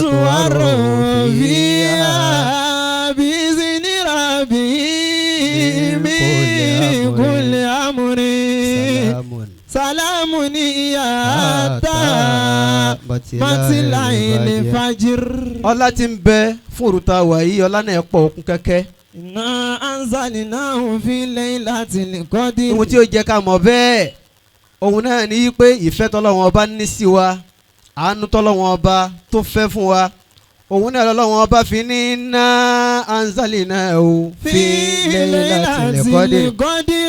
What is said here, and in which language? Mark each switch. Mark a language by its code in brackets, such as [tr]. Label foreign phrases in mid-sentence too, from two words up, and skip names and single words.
[ar] والروح فيها بإذن ربهم من كل أمر سلام هي حتى مطلع الفجر. [yo] ọlá tí ń bẹ fún òru tá wà yìí ọlá náà pọ̀ òkun kẹ́kẹ́. [ar] إنا أنزلناه في ليلة القدر. [yo] ohun tí ó jẹ́ ká mọ̀ bẹ́ẹ̀ òun náà ní pé ìfẹ́ tọ́lọ́wọ́n ọba ní sí wa àánú tọ́lọ́wọ́n ọba tó fẹ́ fún wa òun náà lọ́wọ́n ọba fi ní [ar] إنا أنزلناه في ليلة القدر.